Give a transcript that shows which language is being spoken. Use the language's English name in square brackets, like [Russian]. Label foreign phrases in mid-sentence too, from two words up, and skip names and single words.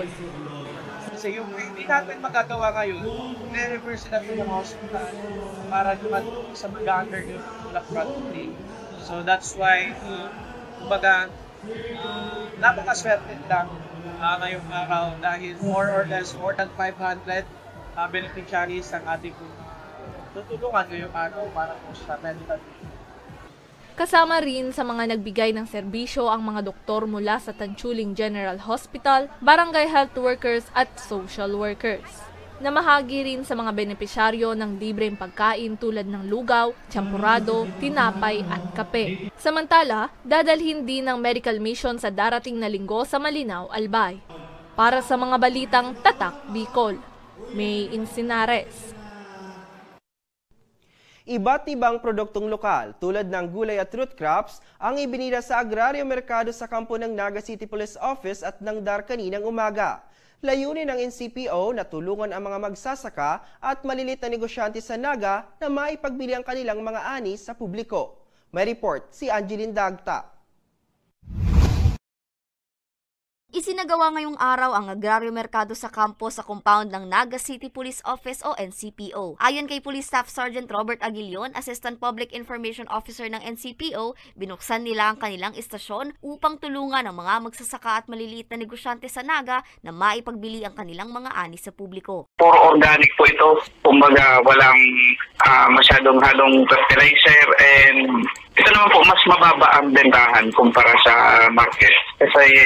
[Filipino] Kasi yung hindi natin magagawa ngayon, i-refer sila sa mga hospital para naman sa mag-under yung frontally. [English] So that's why, [Filipino] kumbaga, napakaswerte lang ngayong araw dahil [English] more than 500 beneficiaries [Filipino] ang ating tutulungan ngayong araw para po sa medical. Kasama rin sa mga nagbigay ng serbisyo ang mga doktor mula sa Tanchuling General Hospital, barangay health workers at social workers. Namahagi rin sa mga benepisyaryo ng libreng pagkain tulad ng lugaw, champurado, tinapay at kape. Samantala, dadalhin din ng medical mission sa darating na linggo sa Malinaw, Albay. Para sa mga balitang Tatak Bicol, May Insinares. Iba't ibang produktong lokal tulad ng gulay at [English] root crops [Filipino] ang ibinila sa agraryo merkado sa kampo ng Naga City Police Office at ng DAR kaninang umaga. Layunin ng NCPO na tulungan ang mga magsasaka at malilit na negosyante sa Naga na maipagbili ang kanilang mga ani sa publiko. May report si Angeline Dagta. Isinagawa ngayong araw ang agraryo merkado sa kampo sa compound ng Naga City Police Office o NCPO. Ayon kay Police Staff Sergeant Robert Aguilion, [English] Assistant Public Information Officer [Filipino] ng NCPO, binuksan nila ang kanilang istasyon upang tulungan ang mga magsasaka at maliliit na negosyante sa Naga na maipagbili ang kanilang mga ani sa publiko. Puro organic po ito. Kumbaga walang masyadong halong fertilizer and ito naman po mas mababa ang bentahan kumpara sa market.